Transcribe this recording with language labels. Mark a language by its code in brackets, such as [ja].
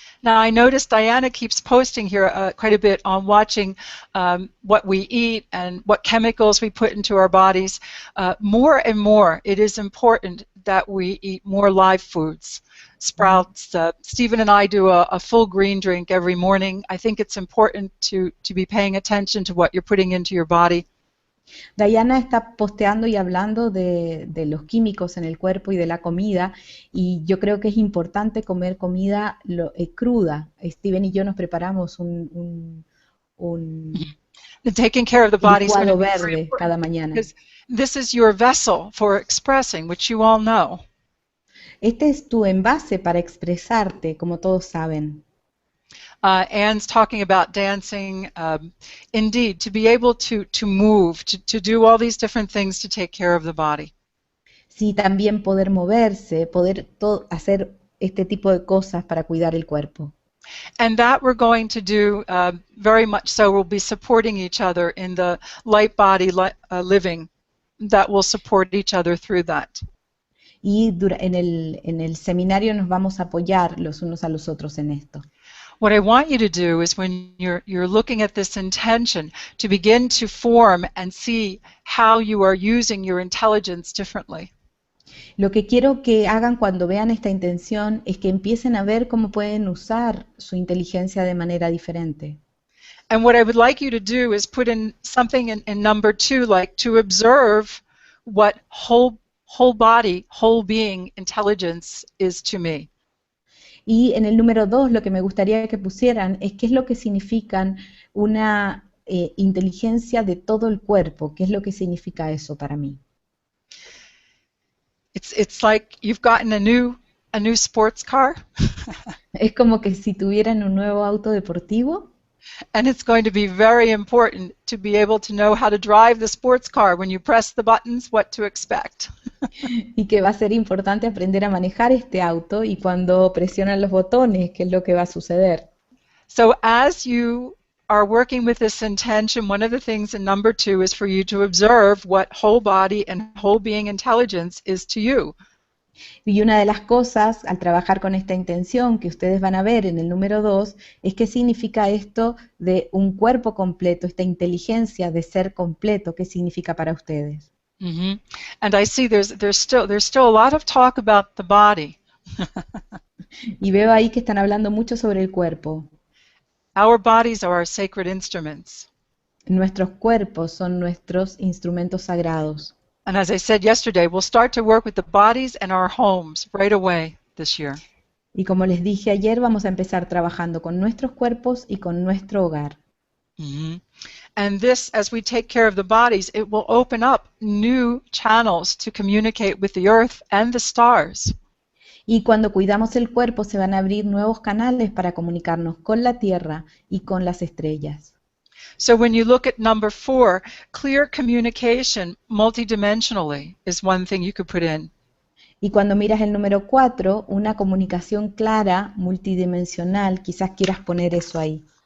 [en] Now, I noticed Diana keeps posting here quite a bit on watching what we eat and what chemicals we put into our bodies. More and more, it is important that we eat more live foods. Sprouts. Stephen and I do a full green drink every morning. I think it's important to be paying attention to what you're putting into your body. [es] Diana está posteando y hablando de los químicos en el cuerpo y de la comida, y yo creo que es importante comer comida cruda. Steven y yo nos preparamos un [en] And taking care of the body is going to [es] licuado [en] be very [es] verde [en] important [es] cada mañana. [en] because this is your vessel for expressing, which you all know. [es] Este es tu envase para expresarte, como todos saben. [en] Anne's talking about dancing. Indeed, to be able to move, to do all these different things to take care of the body. [es] Sí, también poder moverse, poder hacer este tipo de cosas para cuidar el cuerpo. [en] And that we're going to do very much so. We'll be supporting each other in the light body living that will support each other through that. [es] Y en el seminario nos vamos a apoyar los unos a los otros en esto. [en] What I want you to do is when you're looking at this intention, to begin to form and see how you are using your intelligence differently. [es] Lo que quiero que hagan cuando vean esta intención es que empiecen a ver cómo pueden usar su inteligencia de manera diferente. [en] And what I would like you to do is put in something in number 2, like to observe what whole body, whole being intelligence is to me. [es] Y en el número 2, lo que me gustaría que pusieran es qué es lo que significan una inteligencia de todo el cuerpo, qué es lo que significa eso para mí. [en] It's like you've gotten a new sports car. [es] Es como que si tuvieran un nuevo auto deportivo. [en] And it's going to be very important to be able to know how to drive the sports car when you press the buttons, what to expect. [es] Y que va a ser importante aprender a manejar este auto y cuando presionan los botones, qué es lo que va a suceder. [en] So as you are working with this intention, one of the things in number 2 is for you to observe what whole body and whole being intelligence is to you. [es] Y una de las cosas al trabajar con esta intención que ustedes van a ver en el número 2 es qué significa esto de un cuerpo completo, esta inteligencia de ser completo, qué significa para ustedes. Mm-hmm. [en] And I see there's still a lot of talk about the body. [es] Y veo ahí que están hablando mucho sobre el cuerpo. [en] Our bodies are our sacred instruments. [es] Nuestros cuerpos son nuestros instrumentos sagrados. [en] And as I said yesterday, we'll start to work with the bodies and our homes right away this year. [es] Y como les dije ayer, vamos a empezar trabajando con nuestros cuerpos y con nuestro hogar. Mm-hmm. [en] And this, as we take care of the bodies, it will open up new channels to communicate with the earth and the stars. [es] Y cuando cuidamos el cuerpo se van a abrir nuevos canales para comunicarnos con la Tierra y con las estrellas. [en] So when you look at number 4, clear communication multidimensionally is one thing you could put in. [es] Y cuando miras el número 4, una comunicación clara, multidimensional, quizás quieras poner eso ahí.